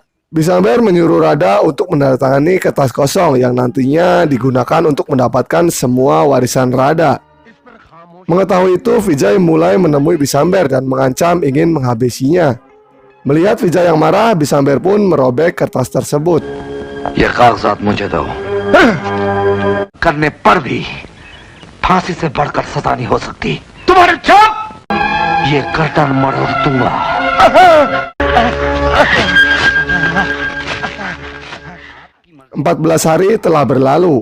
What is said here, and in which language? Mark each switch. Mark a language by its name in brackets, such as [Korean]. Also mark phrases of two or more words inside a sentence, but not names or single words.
[Indonesian] Bisamber menyuruh Rada untuk menandatangani kertas kosong yang nantinya digunakan untuk mendapatkan semua warisan Rada. Mengetahui itu, Vijay mulai menemui Bisamber dan mengancam ingin menghabisinya. Melihat Vijay yang marah, Bisamber pun merobek kertas tersebut. [Hindi] ये कागजात मुझे दो। करने पर भी फांसी से बढ़कर सजा नहीं हो सकती। तुम्हारे छाप ये कर्टन मरोड़ दूंगा। [Indonesian] 14 hari telah berlalu.